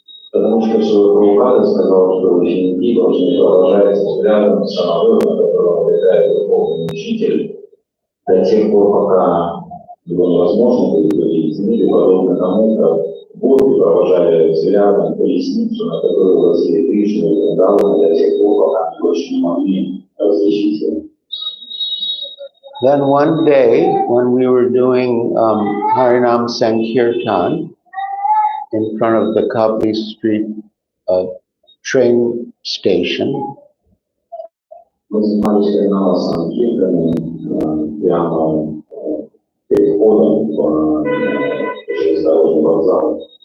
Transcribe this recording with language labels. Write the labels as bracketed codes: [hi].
[ru] Потому что Прабхупада сказал, что ученики должны продолжать взглядом самолета, на котором летает духовный учитель, до тех пор, пока его невозможно будет увидеть, или подобно тому, как гопи провожали взглядом колесницу, на которую возили Кришну и Вриндавана, до тех пор, пока они больше не могли различить его. [en] Then one day, when we were doing Harinam Sankirtan in front of the Kapli Street train station, [ru] Мы занимались Харинама Санкиртаном прямо перед входом в железнодорожный вокзал.